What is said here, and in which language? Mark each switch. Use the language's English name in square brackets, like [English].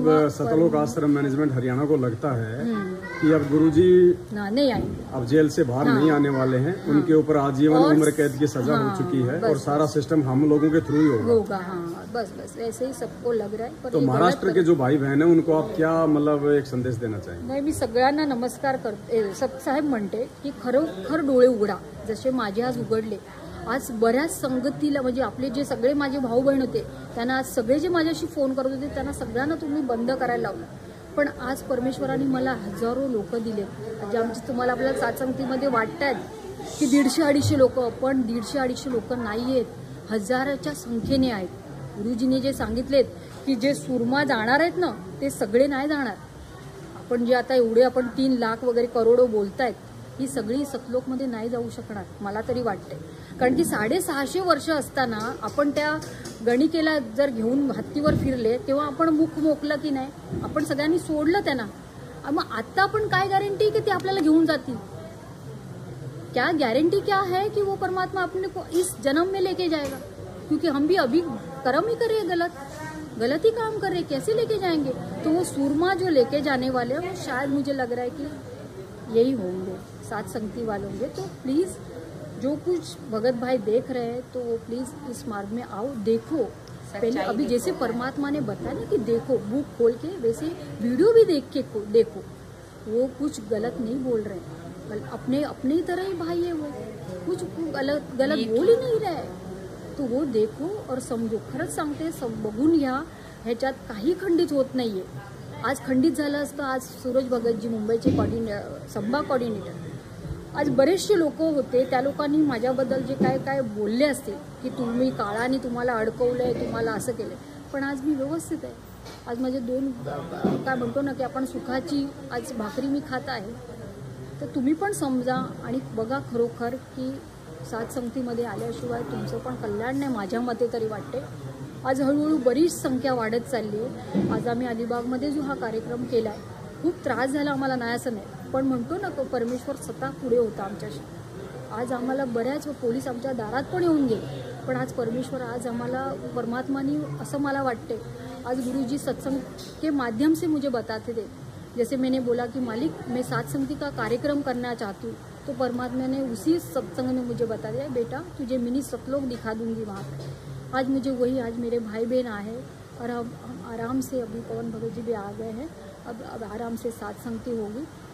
[Hindi] मतलब सतलोक आश्रम मैनेजमेंट हरियाणा को लगता है कि अब गुरुजी नहीं आएंगे, अब जेल से बाहर नहीं आने वाले हैं। उनके ऊपर आजीवन उम्र कैद की सजा हो चुकी है और सारा सिस्टम हम लोगों के थ्रू ही होगा। हाँ, बस ऐसे ही सबको लग रहा है। तो महाराष्ट्र के जो भाई बहन है उनको आप क्या मतलब एक संदेश देना चाहेंगे? [Marathi] नाही, मी सगळ्यांना नमस्कार करते, साहेब म्हणते की खरोखर डोळे उघडा, जसे माझे आज उघडले। आज बऱ्याच संगतीला, म्हणजे आपले जे सगळे माझे भाऊ बहीण होते त्यांना आज सगळे जे माझ्याशी फोन करत होते त्यांना सगळ्यांना तुम्ही बंद करायला लावलं, पण आज परमेश्वराने मला हजारो लोक दिले जे आमची तुम्हाला आपल्याला सातसंगतीमध्ये वाटतात की 150-250 लोक, पण 150-250 लोक नाही आहेत, हजाराच्या संख्येने आहेत। गुरुजीने जे सांगितलेत की जे सुरमा जाणार आहेत ना ते सगळे नाही जाणार। आपण जे आता एवढे आपण 3 लाख वगैरे करोडो बोलतायत, ही सगळी सतलोकमध्ये नाही जाऊ शकणार मला तरी वाटते। कारण की 650 वर्ष असताना आपण त्या गणिकेला जर घेऊन हत्तीवर फिरले तेव्हा आपण मुख मोकलं की नाही, आपण सगळ्यांनी सोडलं त्यांना। मग आता आपण काय गॅरंटी की ते आपल्याला घेऊन जातील? [Hindi] क्या गारंटी क्या है कि वो परमात्मा अपने को इस जन्म में लेके जाएगा? क्योंकि हम भी अभी कर्म ही कर रहे हैं, गलत ही काम कर रहे हैं, कैसे लेके जाएंगे? तो वो सूरमा जो लेके जाने वाले हैं वो शायद मुझे लग रहा है कि यही होंगे, साथ संगति वाले होंगे। तो प्लीज़ जो कुछ भगत भाई देख रहे हैं तो वो प्लीज़ इस मार्ग में आओ, देखो। पहले अभी जैसे परमात्मा ने बताया ना कि देखो, बुक खोल के, वैसे वीडियो भी देख के देखो, वो कुछ गलत नहीं बोल रहे हैं, अपने तरह ही भाई है, वो कुछ गलत बोल ही नहीं रहे। तो वो देखो और समजो, [Marathi] खरंच सांगते, सब बघून घ्या, ह्याच्यात काही खंडित होत नाहीये। आज खंडित झालं असतं, आज सूरज भगतजी मुंबईचे संभा कोऑर्डिनेटर, आज बरेचसे लोक होते, त्या लोकांनी माझ्याबद्दल जे काय काय बोलले असते की तुम्ही काळाने तुम्हाला अडकवलंय, तुम्हाला असं केलंय, पण आज मी व्यवस्थित आहे। आज माझे 2 काय म्हणतो ना की आपण सुखाची आज भाकरी मी खात आहे। तर तुम्ही पण समजा आणि बघा खरोखर की साथ संगतीमध्ये आल्याशिवाय तुमचं पण कल्याण नाही, माझ्या मते तरी वाटते। आज हळूहळू बरीच संख्या वाढत चालली आहे। आज आम्ही अलिबागमध्ये जो हा कार्यक्रम केला आहे, खूप त्रास झाला आम्हाला, नाही असं नाही, पण म्हणतो ना परमेश्वर स्वतः पुढे होता आमच्याशी। आज आम्हाला बऱ्याच पोलीस आमच्या दारात पण येऊन गेले, पण आज परमेश्वर, आज आम्हाला परमात्माने, असं मला वाटते, आज [Hindi] गुरुजी सत्संग के माध्यम से मुझे बताते थे। जैसे मैंने बोला कि मालिक मैं साथ संगति का कार्यक्रम करना चाहती हूँ, तो परमात्मा ने उसी सत्संग ने मुझे बता दिया, बेटा तुझे मिनी सतलोक दिखा दूंगी वहाँ पर। आज मुझे वही, आज मेरे भाई बहन आए और हम आराम से, अभी पवन भगत जी भी आ गए हैं, अब आराम से साथ संगति होगी।